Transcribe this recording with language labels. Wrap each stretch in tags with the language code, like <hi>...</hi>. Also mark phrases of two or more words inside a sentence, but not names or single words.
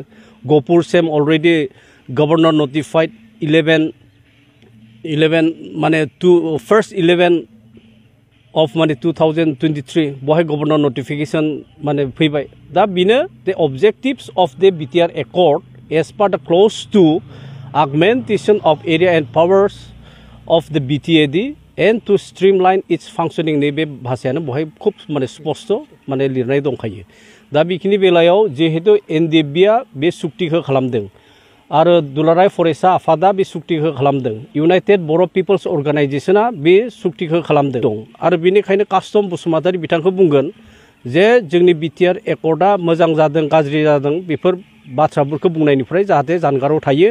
<brx>गहपुरसिम अलरेडि</brx> <en>governor notified</en> <brx>11 माने 11 of माने 2023 बहाय</brx> <en>governor notification</en> <brx>माने फैबाय। दा बिनो</brx> <en>the objectives of the BTR accord as per the clause to augmentation of area and powers of the BTAD and to streamline its functioning</en> <brx>नैबे भाषायानो बहाय खूब माने स्पष्ट माने लिरनाय दंखायो। दा बेखिनि बेलायाव जिहेतु NDFB बे सुक्तिखौ खालामदों आरो दुलाराय फरायसा आफादा बे सुक्तिखौ खालामदों इउनाइटेड बर' पिपल्स अर्गानाइजेशना बे सुक्तिखौ खालामदों दं आरो बेनिखायनो कास्टम बसुमतारी बिथांखौ बुंगोन जे जोंनि BTR एकर्डआ मोजां जादों गाज्रि जादों बेफोर बाथ्राफोरखौ बुंनायनिफ्राय जाहाथे जानगाराव थायो।</brx>